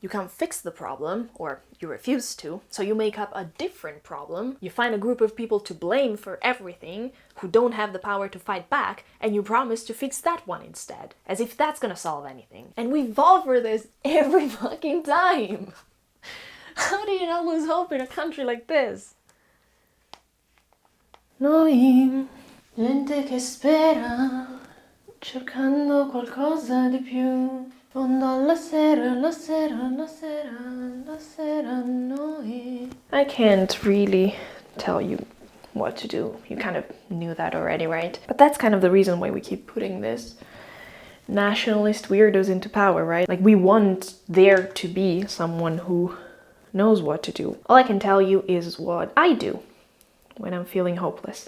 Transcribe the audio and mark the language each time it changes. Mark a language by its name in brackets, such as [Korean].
[English] You can't fix the problem, or you refuse to, so you make up a different problem, you find a group of people to blame for everything who don't have the power to fight back, and you promise to fix that one instead, as if that's gonna solve anything. And we fall for this every fucking time. How do you not lose hope in a country like this? [Italian] Noi, gente che spera, cercando qualcosa di più, fondo alla sera, la sera, la sera, la sera, noi. [English] I can't really tell you what to do. You kind of knew that already, right? But that's kind of the reason why we keep putting this nationalist weirdos into power, right? Like, we want there to be someone who knows what to do. All I can tell you is what I do when I'm feeling hopeless.